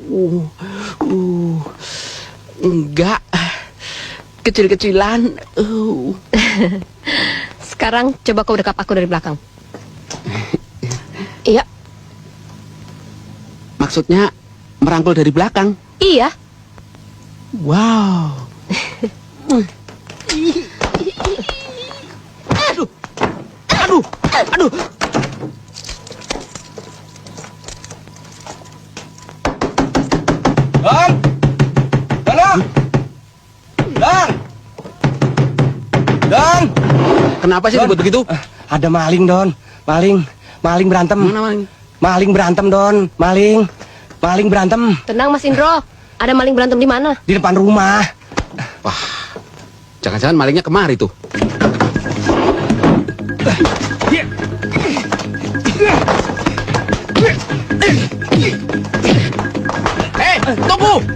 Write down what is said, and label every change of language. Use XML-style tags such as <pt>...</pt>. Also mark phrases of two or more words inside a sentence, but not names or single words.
<id>Enggak. Kecil-kecilan. Sekarang coba kau dekap aku dari belakang. Iya. Maksudnya merangkul dari belakang. Iya. Wow. Aduh. Aduh. Aduh. Don! Don! Don! Don! Kenapa sih Don. ribut begitu? Ada maling, Don. Maling berantem. Mana maling? Maling berantem, Don. Maling berantem Tenang Mas Indro. Ada maling berantem di mana? di depan rumah. Wah. Jangan-jangan malingnya kemari tuh. Tunggu!</id>